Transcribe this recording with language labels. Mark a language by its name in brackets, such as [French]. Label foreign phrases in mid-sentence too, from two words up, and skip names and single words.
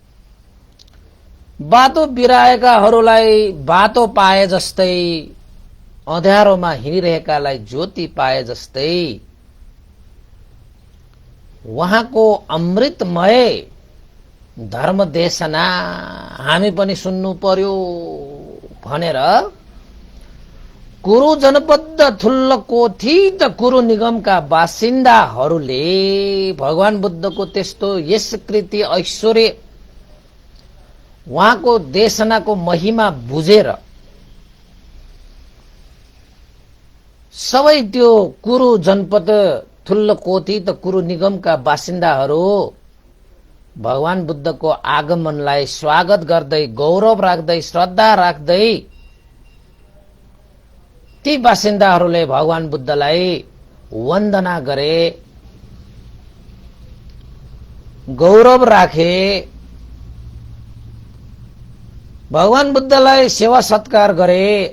[Nepali] बाटो बिराएकाहरूलाई बाटो पाए जस्तै, अँध्यारोमा हिँडिरहेकालाई ज्योति पाए जस्तै उहाँको अमृतमय धर्म देशना हामी पनि सुन्नु पर्यो भनेर कुरु जनपद ठुल्लो कोठी त कुरु निगमका बासिन्दाहरूले भगवान बुद्धको त्यस्तो यश कृति ऐश्वर्य उहाँको देशनाको महिमा बुझेर सबै त्यो कुरु जनपद ठुल्लो कोठी त कुरु निगमका बासिन्दाहरू भगवान बुद्धको आगमनलाई स्वागत गर्दै, गौरव राख्दै, श्रद्धा राख्दै ती बासिन्दाहरूले भगवान बुद्धलाई वन्दना गरे, गौरव राखे, भगवान बुद्धलाई सेवा सत्कार गरे